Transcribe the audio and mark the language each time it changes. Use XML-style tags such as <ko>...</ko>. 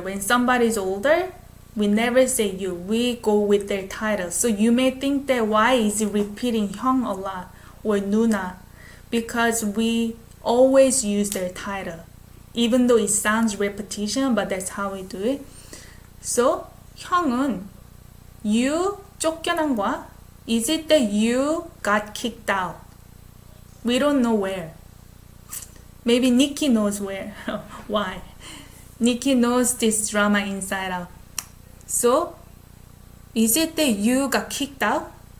<en>When somebody's older, we never say you. We go with their title. So you may think that why is it repeating 형 a lot or 누나? Because we always use their title. Even though it sounds repetition, but that's how we do it. So,</en> <ko>형은 you 쫓겨난 거야?</ko> <en>Is it that you got kicked out? We don't know where. Maybe Nikki knows where. Why? Nikki knows this drama inside out. So, is it that you got kicked out?</en>